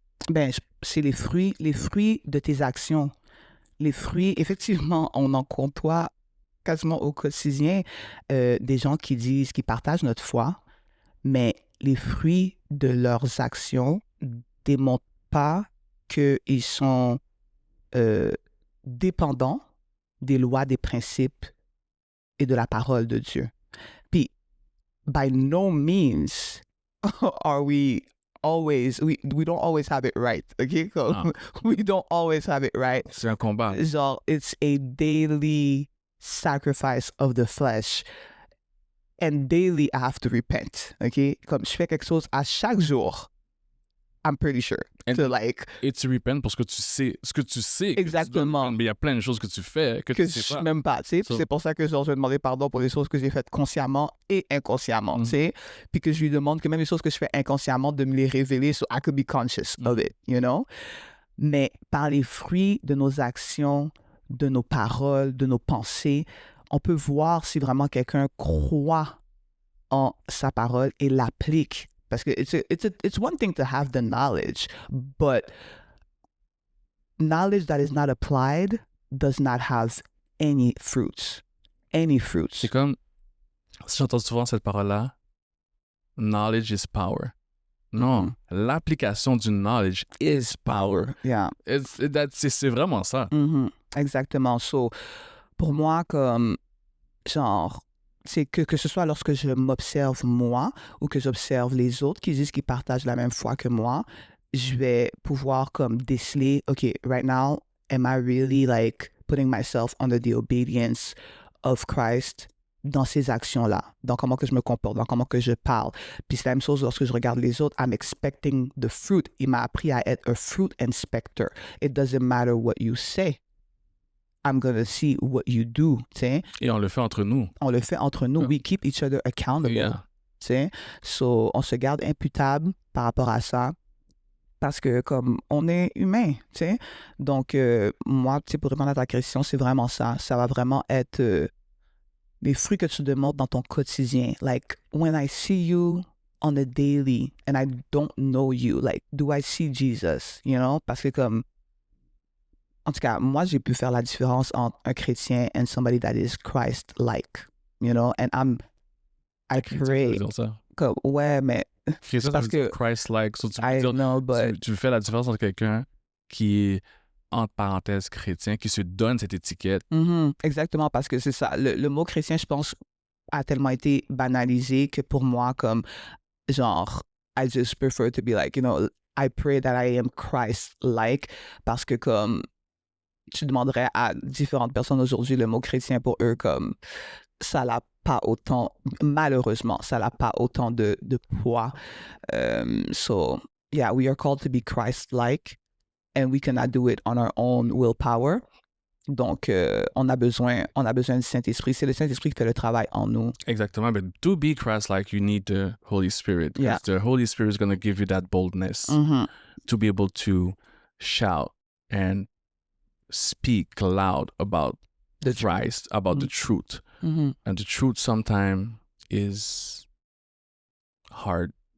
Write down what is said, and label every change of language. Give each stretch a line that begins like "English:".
French: Ben, c'est les fruits de tes actions. Les fruits, effectivement, on en côtoie quasiment au quotidien des gens qui partagent notre foi, mais les fruits de leurs actions ne démontrent pas qu'ils sont dépendants des lois, des principes et de la parole de Dieu.
English: Puis, by no means are we always, we don't always have it right, okay? We don't always have it right.
French: C'est un combat.
English: Genre, it's a daily sacrifice of the flesh. And daily I have to repent, okay?
French: Comme je fais quelque chose à chaque jour,
English: I'm pretty sure.
French: Et tu repentes parce que tu sais ce que tu sais. Exactement. Mais il y a plein de choses que tu fais que tu je sais sais pas. même pas, tu sais. C'est pour ça que genre, je vais demander pardon pour les choses que j'ai faites consciemment et inconsciemment, tu sais. Puis que je lui demande que même les choses que je fais inconsciemment, de me les révéler
English: so I could be conscious of it, you know?
French: Mais par les fruits de nos actions, de nos paroles, de nos pensées, on peut voir si vraiment quelqu'un croit en sa parole et l'applique. Parce que
English: it's one thing to have the knowledge, but knowledge that is not applied does not have any fruits. Any fruits.
French: C'est comme, j'entends souvent cette parole-là,
English: knowledge is power.
French: Non, l'application du knowledge is power.
English: Yeah.
French: C'est vraiment ça. Mm-hmm. Exactement. So, pour moi, comme, genre, c'est que ce soit lorsque je m'observe moi ou que j'observe les autres qui disent qu'ils partagent la même foi que moi, je vais pouvoir comme déceler,
English: OK, right now, am I really like putting myself under the obedience of Christ
French: dans ces actions-là, dans comment que je me comporte, dans comment que je parle. Puis c'est la même chose lorsque je regarde les autres.
English: I'm expecting the fruit.
French: Il m'a appris à être un fruit inspector.
English: It doesn't matter what you say. I'm going to see what you do.
French: T'sais. Et on le fait entre nous. On le fait entre nous.
English: We keep each other accountable. Yeah.
French: T'sais. So, on se garde imputable par rapport à ça. Parce que comme on est humain, tu sais. Donc, moi, tu sais, pour répondre à ta question, c'est vraiment ça. Ça va vraiment être les fruits que tu démontres dans ton quotidien.
English: Like, when I see you on a daily and I don't know you, like, do I see Jesus, you know?
French: Parce que comme, en tout cas, moi, j'ai pu faire la différence entre un chrétien
English: and somebody that is Christ-like, you know? And I pray.
French: Comme, ouais, mais... Chrétien, parce que
English: Christ-like. So, I know, but...
French: tu fais la différence entre quelqu'un qui est entre parenthèses chrétien, qui se donne cette étiquette. Exactement, parce que c'est ça. Le mot chrétien, je pense, a tellement été banalisé que pour moi, comme, genre,
English: I just prefer to be like, you know, I pray that I am Christ-like,
French: parce que comme, tu demanderais à différentes personnes aujourd'hui le mot chrétien pour eux, comme, ça n'a pas autant, malheureusement, ça n'a pas autant de poids.
English: So, yeah, we are called to be Christ-like. And we cannot do it on our own willpower.
French: Donc, on a besoin du Saint-Esprit. C'est le Saint-Esprit qui fait le travail en nous. Exactement.
English: But to be Christ-like, you need the Holy Spirit. Yeah. The Holy Spirit is going to give you that boldness to be able to shout and speak loud about the Christ, about the truth. And the truth sometimes is hard.